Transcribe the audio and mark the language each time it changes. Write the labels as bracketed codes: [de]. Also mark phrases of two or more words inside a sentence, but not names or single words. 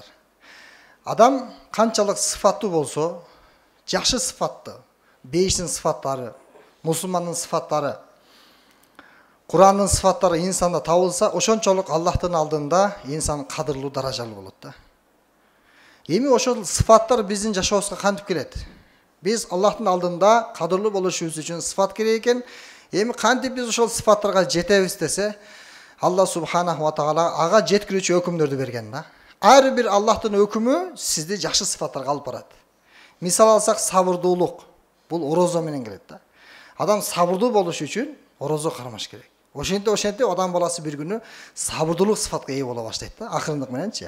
[ky] Адам канчалык сыфаттуу болсо, жакшы сыфатты, бейиштин сыфаттары, мусулмандын сыфаттары, Кур'андын сыфаттары инсанда табылса, ошончолук Аллахтын алдында инсан кадырлуу даражалуу болот да. Эми ошол сыфаттар биздин жашообузга кантип келет? Биз Аллахтын алдында кадырлуу болушубуз үчүн сыфат керек экен. Эми кантип биз ошол сыфаттарга жетебиз десе, [ar] الله سبحانه وتعالى [ky] ага жеткирүүчү өкүмдөрдү берген да. Ар бир Аллахтын өкүмү сизди жакшы сыфаттарга алып барат. Мисал алсак, сабырдуулук. Бул орозо менен келет да. Адам сабырдуу болуш үчүн орозо кармаш керек. Ошентип адам баласы бир күнү сабырдуулук сыфатка ээ боло баштайт да, акырындык мененчи.